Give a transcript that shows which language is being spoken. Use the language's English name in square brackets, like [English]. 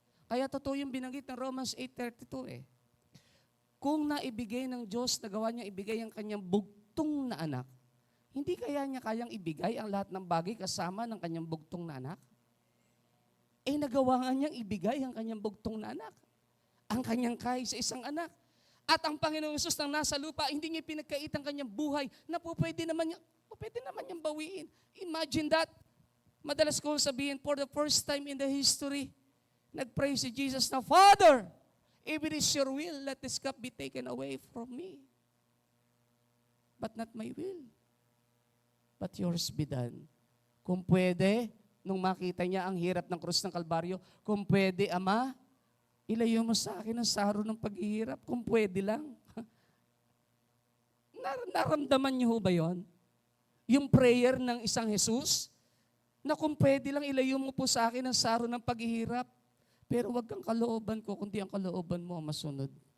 [Filipino] Kaya totoo yung binanggit ng Romans 8:32 eh. Kung naibigay ng Diyos, nagawa niya ibigay ang kanyang bugtong na anak, hindi kaya niya kayang ibigay ang lahat ng bagay kasama ng kanyang bugtong na anak? Eh nagawa nga niyang ibigay ang kanyang bugtong na anak. Ang kanyang kay sa isang anak. At ang Panginoong Hesus nang nasa lupa, hindi niya pinagkait ang kanyang buhay na pwede naman niyang bawiin. [English] Imagine that. [Filipino] Madalas ko sabihin, [English] for the first time in the history, [Filipino] nag-pray si Jesus na, [English] Father, if it is your will, let this cup be taken away from me. But not my will, but yours be done. [Filipino] Kung pwede, nung makita niya ang hirap ng krus ng Kalbaryo, kung pwede, Ama, ilayo mo sa akin ang saro ng paghihirap, kung pwede lang. Naramdaman niyo ba yon? Yung prayer ng isang Jesus, na kung pwede lang ilayo mo po sa akin ang saro ng paghihirap, pero wag kang kalooban ko, kundi ang kalooban mo ang masunod.